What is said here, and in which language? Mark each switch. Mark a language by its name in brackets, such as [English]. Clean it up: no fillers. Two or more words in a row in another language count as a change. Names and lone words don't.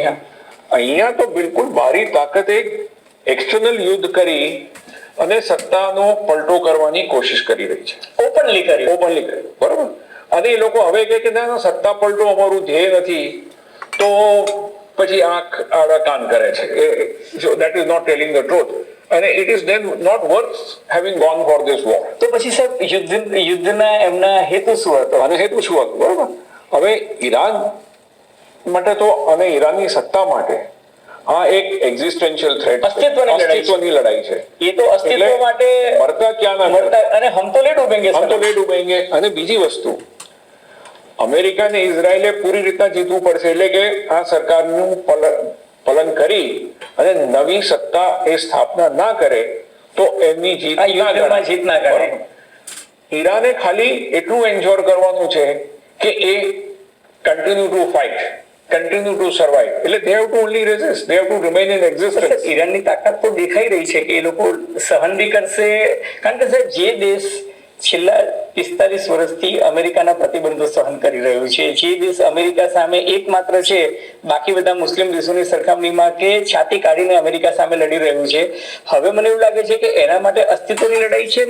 [Gujarati] અહીંયા તો બિલકુલ બાહરી તાકાતે એક્સટર્નલ યુદ્ધ કરી અને સત્તાનો પલટો કરવાની કોશિશ કરી રહી છે, ઓપનલી કરી, બરોબર. અને એ લોકો હવે કે ના, સત્તા પલટો અમારું ધ્યેય નથી, તો પછી આંખ આડા કાન કરે છે. [English] That is not telling the truth. અને it is then not worth having gone for this war. [Gujarati] તો પછી સાહેબ, યુદ્ધના એમના હેતુ શું હતો? અને હેતુ શું હતો, બરોબર. હવે ઈરાન માટે તો અને ઈરાનની સત્તા માટે આ એક [English] existential threat, [Gujarati] અસ્તિત્વની લડાઈ છે. એ તો અસ્તિત્વ માટે મરતા ક્યાં ના મરતા, અને [Hindi] हम तो लेट [Gujarati] ઉભેંગે. અને બીજી વસ્તુ, અમેરિકા ને ઇઝરાયલે પૂરી રીતના જીતવું પડશે, એટલે કે આ સરકારનું પલન કરી અને નવી સત્તા એ સ્થાપના ના કરે તો એમની જીત ના કરે. ઈરાને ખાલી એટલું એન્શ્યોર કરવાનું છે કે એ [English] continue to fight, continue to survive. એટલે they have to only resist, they have to remain in existence. [Gujarati] ઈરાનની તાકાત તો દેખાઈ રહી છે કે એ લોકો સહન બી કરશે, કારણ કે સાહેબ, જે દેશ છેલ્લા 45 વર્ષથી અમેરિકાના પ્રતિબંધો સહન કરી રહ્યું છે, જે દેશ અમેરિકા સામે એકમાત્ર છે બાકી બધા મુસ્લિમ દેશોની સરખામણીમાં કે છાતી કાઢીને અમેરિકા સામે લડી રહ્યું છે, હવે મને એવું લાગે છે કે એના માટે અસ્તિત્વની લડાઈ છે.